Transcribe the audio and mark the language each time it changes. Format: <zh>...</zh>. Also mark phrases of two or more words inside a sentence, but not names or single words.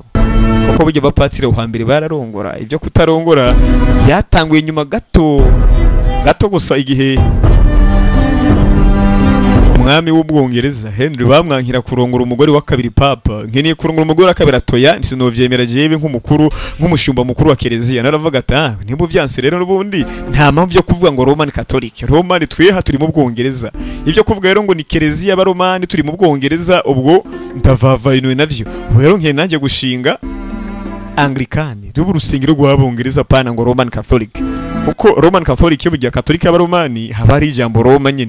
<rn>Kuko buryo bapatire uhambere bararongora, ibyo kutarongora byatanguye nyuma gato gusa, igihe umwami w'Ubwongereza Henry bamwankira kurongora umugore wa kabiri Papa. Nkeneye kurongora umugore wa kabiri atoya, sinovyemera jewe nk'umukuru, nk'umushumba mukuru wa Keleziya. Naravuga ati nimba byanse rero n'ubundi nta mpamvu yo kuvuga ngo Roman Catholic. Roman tweha turi mu Bwongereza, ibyo kuvuga rero ngo ni Keleziya abaromani turi mu Bwongereza, ubwo ndavavayinuye navyo. Ubu rero nkene nanjye gushinga Anglikani rubu rusengero rw'Abongereza, pana ngo Roman Catholic. Kuko Roman Catholic yo bujya Catholic y'abaromani haba ari ijambo Roma nyine.</rn>